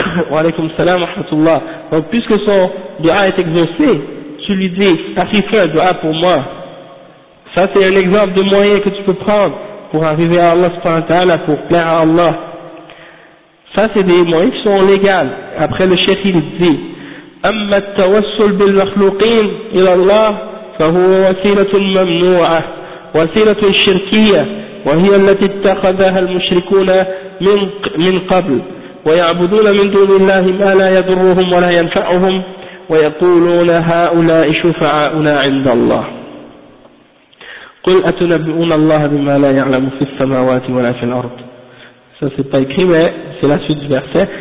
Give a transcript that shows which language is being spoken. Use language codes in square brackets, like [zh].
[fr] Walaykum salam wa rahmatullah. Donc puisque son dua est exaucé, tu lui dis « Ah, il fait un dua pour moi ». Ça, c'est un exemple de moyen que tu peux prendre pour arriver à Allah subhanahu wa ta'ala, pour plaire à Allah. Ça, c'est des moyens qui sont légaux. Après, le cheikh, il dit, [ar] أما التوسل بالمخلوقين إلى الله فهو وسيلة ممنوعة، وسيلة شركية، وهي التي اتخذها المشركون من قبل، ويعبدون من دون الله ما لا يضرهم ولا ينفعهم، ويقولون هؤلاء شفعاؤنا عند الله. قل أتنبئون الله بما لا يعلم في السماوات ولا في الأرض. [fr] Ça c'est pas écrit, mais c'est la suite du verset.